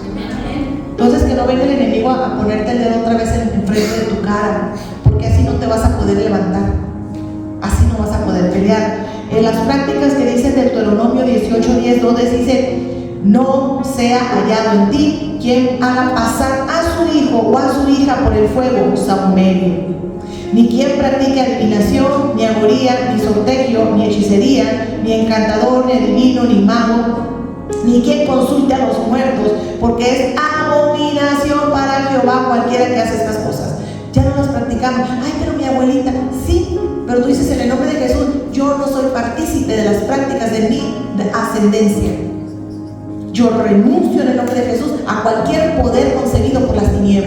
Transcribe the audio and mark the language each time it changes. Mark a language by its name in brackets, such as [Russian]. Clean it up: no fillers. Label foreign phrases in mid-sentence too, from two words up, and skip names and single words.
[Spanish] Entonces, que no venga el enemigo a ponerte el dedo otra vez en frente de tu cara, porque así no te vas a poder levantar, así no vas a poder pelear. En las prácticas que dice Deuteronomio 18:10, donde dice: no sea hallado en ti quien haga pasar a su hijo o a su hija por el fuego sahumerio, ni quien practique adivinación, ni agoría, ni sortegio, ni hechicería, ni encantador, ni adivino, ni mago, ni quien consulte a los muertos, porque es abominación para Jehová cualquiera que hace estas cosas. Ya no las practicamos. Ay, pero mi abuelita, sí, pero tú dices: en el nombre de Jesús, yo no soy partícipe de las prácticas de mi ascendencia. Yo renuncio en el nombre de Jesús a cualquier poder concebido por las tinieblas.